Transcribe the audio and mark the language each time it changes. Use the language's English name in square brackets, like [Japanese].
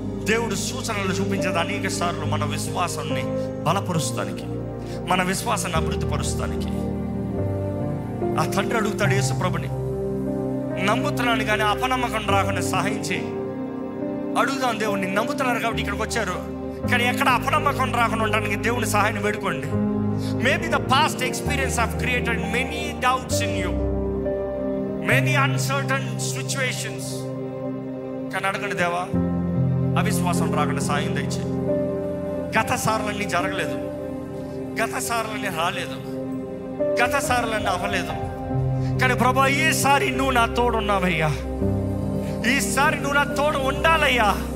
[Telugu] దేవుడు సూచనలు చూపించేది అనేక సార్లు మన విశ్వాసాన్ని బలపరుస్తానికి, మన విశ్వాసాన్ని అభివృద్ధి పరుస్తానికి. ఆ తండ్రి అడుగుతాడు యేసు ప్రభుని, నమ్ముతున్నాను కానీ అపనమ్మకం రాకుండా సహాయం చేయి. అడుగుదాం దేవుడిని. నమ్ముతున్నారు కాబట్టి ఇక్కడికి వచ్చారు, కానీ ఎక్కడ అపనమ్మకం రాకుండా ఉండడానికి దేవుని సహాయాన్ని వేడుకోండి. [English] Maybe the past experience have created many doubts in you, many uncertain situations. [Telugu] కానీ అడగండి, దేవా అవిశ్వాసం రాకుండా సాయం దయచేయి. గత సార్లన్నీ జరగలేదు, గత సార్లన్నీ రాలేదు, గత సార్లన్నీ అవ్వలేదు, కానీ ప్రభా ఈసారి నువ్వు నా తోడు ఉన్నావయ్యా, ఈసారి నువ్వు నా తోడు ఉండాలయ్యా.